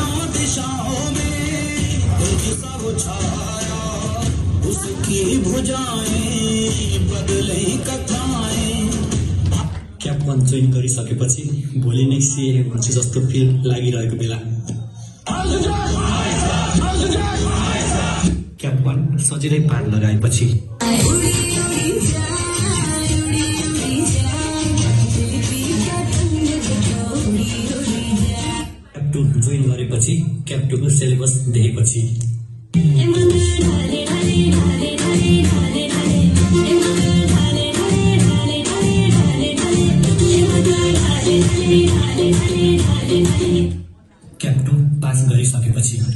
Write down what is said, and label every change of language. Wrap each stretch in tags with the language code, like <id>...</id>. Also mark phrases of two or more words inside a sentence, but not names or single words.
<hi>दिशाओं में एक सा वो छाया, उसकी भुजाएं बदले कथाएं।</hi> <ne>क्याप 1 जोइन गरिसकेपछि भोलि नै सिए भन्छु जस्तो फिल लागिरहेको बेला क्याप 1 सजिलै पार लगाएपछि क्याप 2 जोइन गरेपछि क्याप 2 को सिलेबस देखेपछि क्याप 2 पास गरिसकेपछि</ne>